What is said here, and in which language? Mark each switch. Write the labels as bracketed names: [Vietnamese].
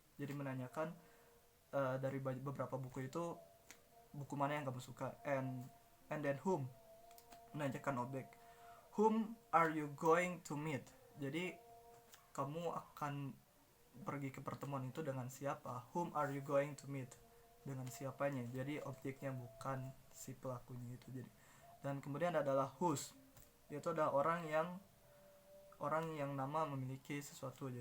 [Indonesian] Jadi menanyakan dari beberapa buku itu buku mana yang kamu suka. [English] And then whom, [Indonesian] menanyakan objek. [English] Whom are you going to meet? [Indonesian] Jadi kamu akan pergi ke pertemuan itu dengan siapa. [English] Whom are you going to meet, [Indonesian] dengan siapanya. Jadi objeknya bukan si pelakunya itu. Jadi, dan kemudian adalah whose, yaitu adalah orang yang nama memiliki sesuatu.